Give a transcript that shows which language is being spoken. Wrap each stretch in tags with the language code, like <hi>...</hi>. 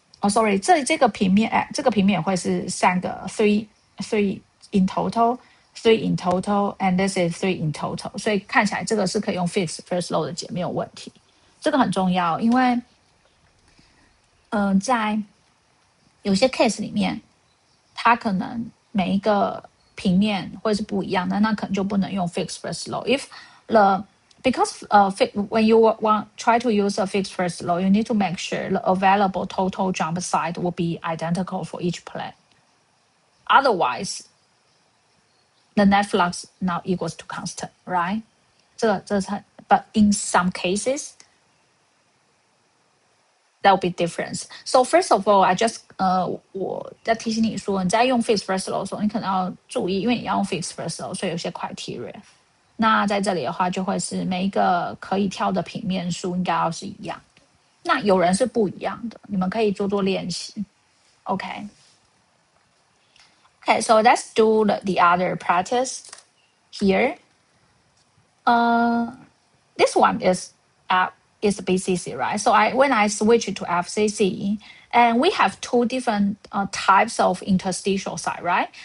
<zh>sorry， 这个平面，这个平面也会是3个</zh> <en>three in total， 3 in total</en> <zh>and this is 3 in total， 所以看起来这个是可以用 fixed first law 的解，没有问题。这个很重要，因为在有些 case 里面，它可能每一个平面会是不一样的，那可能就不能用 fixed first law。</zh> <en>Because when you try to use a fixed first law, you need to make sure the available total jump side will be identical for each plane. Otherwise, the net flux now equals to constant, right? But in some cases, that will be different. So first of all, I just</en> <zh>我在提醒你说，你在用 fixed first law 的时候，你可能要注意，因为你要用 fixed first law， 所以有些 criteria。那在这里的话，就会是每一个可以跳的平面数应该要是一样的。那有人是不一样的，你们可以做做练习。</zh> <en>Okay, so let's do the other practice here. This one is BCC, right? So when I switch to FCC, and we have 2 different types of interstitial site, right?</en>